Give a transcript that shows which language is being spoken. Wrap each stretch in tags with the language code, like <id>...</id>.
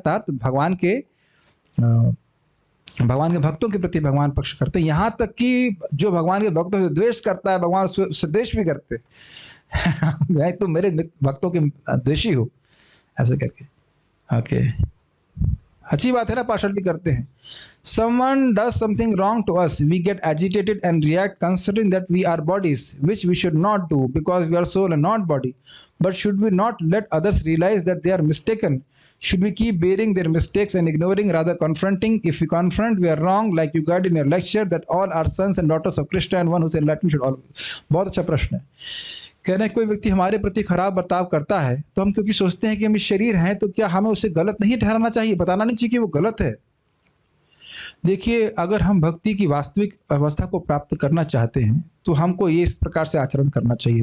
<hi>अर्थात भगवान के भक्तों के प्रति भगवान पक्ष करते हैं। यहाँ तक कि जो भगवान के भक्तों से द्वेष करता है, भगवान उससे द्वेष भी करते हैं। तो मेरे भक्तों के द्वेषी हो, ऐसे करके। ओके, अच्छी बात है ना, पार्शलिटी करते हैं।</hi> <en>Someone does something wrong to us, we get agitated and react, considering that we are bodies, which we should not do because we are soul and not body. But should we not let others realize that they are mistaken? Should we keep bearing their mistakes and ignoring, rather confronting? If we confront, we are wrong, like you guide in your lecture that all are sons and daughters of Krishna and one who is enlightened should all.</en> <hi>बहुत अच्छा प्रश्न है। कह रहे हैं कोई व्यक्ति हमारे प्रति खराब बर्ताव करता है तो हम क्योंकि सोचते हैं कि हम इस शरीर हैं, तो क्या हमें उसे गलत नहीं ठहराना चाहिए, बताना नहीं चाहिए कि वो गलत है? देखिए, अगर हम भक्ति की वास्तविक अवस्था को प्राप्त करना चाहते हैं तो हमको ये इस प्रकार से आचरण करना चाहिए।</hi>